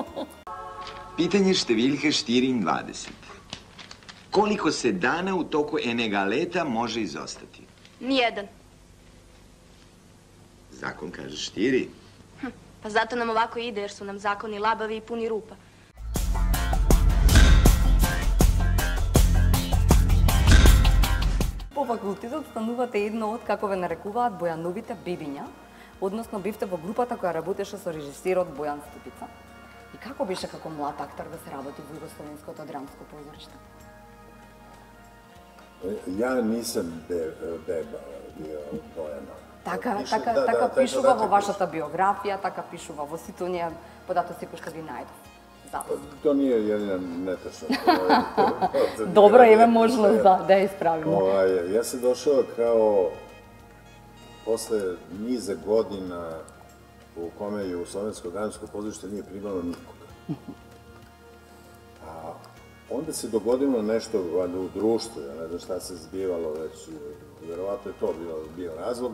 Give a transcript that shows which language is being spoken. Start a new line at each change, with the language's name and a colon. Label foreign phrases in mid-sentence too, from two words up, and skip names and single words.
Serbian: Pitanje številka 24. Koliko se dana u toku
Slovenian: enega leta
Serbian: može izostati? Nijedan. Zakon kaže 4. Pa zato nam ovako ide, jer su nam zakoni labavi i puni rupa.
Macedonian: По факултетот станувате едно од, како ве нарекуваат, Бојановите бебиња, односно бивте во групата која работеше со режисерот Бојан Ступица. И како беше како млад актер да се работи во Југословенското драмско позориште?
Serbian: Ja nisam beba bio Bojana.
Macedonian: Така пишува во вашата биографија, така пишува во сите оние податоци кои што ги најдов.
Serbian: To nije jedina netačna. Dobro, ima možnost da je ispravimo. Ja sam došao kao posle niza godina u kome je Jugoslovensko dramsko pozorište nije primalo nikoga. A onda se dogodilo nešto u društvu, ja ne znam šta se zbivalo već, verovatno je to bio razlog.